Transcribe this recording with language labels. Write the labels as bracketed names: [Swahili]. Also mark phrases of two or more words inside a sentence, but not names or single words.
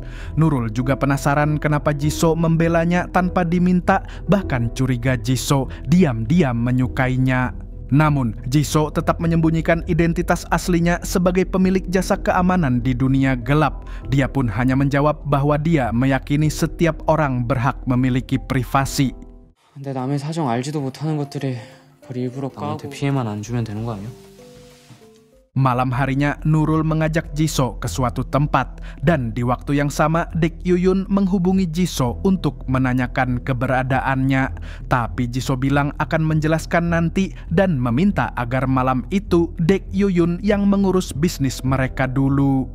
[Indonesian] Nurul juga penasaran kenapa Jisoo membelanya tanpa diminta, bahkan curiga Jisoo diam-diam menyukainya. Namun, Jisoo tetap menyembunyikan identitas aslinya sebagai pemilik jasa keamanan di dunia gelap. Dia pun hanya menjawab bahwa dia meyakini setiap orang berhak memiliki privasi. [Korean] 근데 남의 사정 알지도 못하는 것들에 그걸 일부러 까고 남한테 피해만 안 주면 되는 거 아니야? [Indonesian] Malam harinya, Nurul mengajak Jisoo ke suatu tempat, dan di waktu yang sama Dek Yuyun menghubungi Jisoo untuk menanyakan keberadaannya. Tapi Jisoo bilang akan menjelaskan nanti dan meminta agar malam itu Dek Yuyun yang mengurus bisnis mereka dulu.